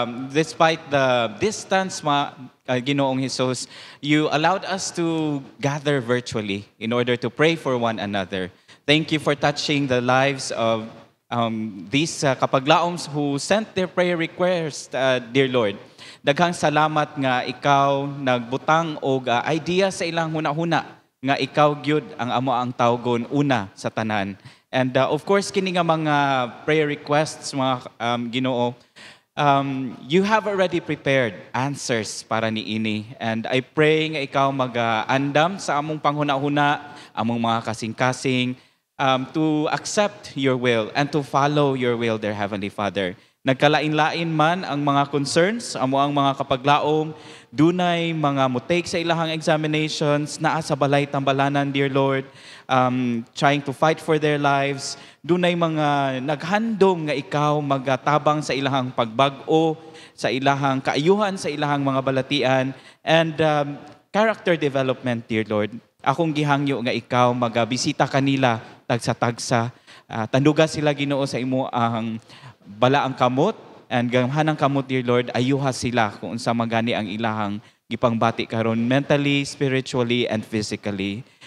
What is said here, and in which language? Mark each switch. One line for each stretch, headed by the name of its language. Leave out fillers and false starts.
English: Despite the distance, Ginoong Jesus, you allowed us to gather virtually in order to pray for one another. Thank you for touching the lives of these kapaglaoms who sent their prayer request, dear Lord.
Cebuano: Daghang salamat nga ikaw nagbutang og idea sa ilang hunahuna nga ikaw gyud ang amo ang tawgon una sa tanan.
English: And of course
Cebuano: kini nga mga
English: prayer requests
Cebuano: mga Ginoo,
English: you have already prepared answers
Cebuano: para niini.
English: And I pray
Cebuano: nga ikaw mag-andam sa among panghuna-huna, among mga kasing-kasing,
English: to accept your will and to follow your will, dear Heavenly Father.
Cebuano: Nagkalain-lain man ang mga concerns, amo ang mga kapaglaom, dunay mga mutake sa ilahang examinations, naa sa balay tambalanan,
English: dear Lord, trying to fight for their lives.
Cebuano: Dunay mga naghandom nga ikaw magatabang sa ilahang pagbag-o, sa ilahang kaayuhan, sa ilahang mga balatian.
English: And character development, dear Lord.
Cebuano: Akong gihangyo nga ikaw magabisita kanila tagsa-tagsa. Tanduga sila Ginoo sa imo ang balaang kamot
English: and gamhanang kamot, dear Lord,
Cebuano: ayuha sila kung unsa magani ang ilahang gipangbati karon
English: mentally, spiritually, and physically.